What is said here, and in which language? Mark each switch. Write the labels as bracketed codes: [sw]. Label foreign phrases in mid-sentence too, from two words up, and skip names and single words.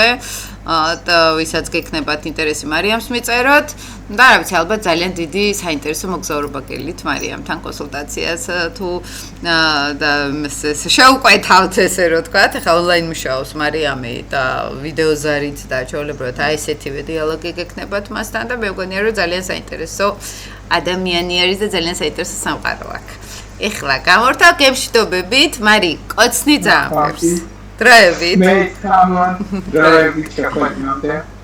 [ka] და ვისაც გექნებათ ინტერესი მარიამს მიწეროთ და რა ვიცი ალბათ ძალიან დიდი საინტერესო მოგზაურობა გელით მარიამთან კონსულტაციას თუ და შეუყვეთავთ ესე რომ ვთქვათ ახლა ონლაინ მუშაობს მარიამი და ვიდეოზარით და ჩვეულებრივად აი ესეთივე დიალოგი გექნებათ მასთან და მე მგონია რომ ძალიან საინტერესო ადამიანი არის და ძალიან საინტერესო სამყარო აქვს. ეხლა გამორთავ გემშვიდობებით, მარი კოცნი ძაამფებს. [en] Drivit. Mate, come on. Drivit, check what you know there.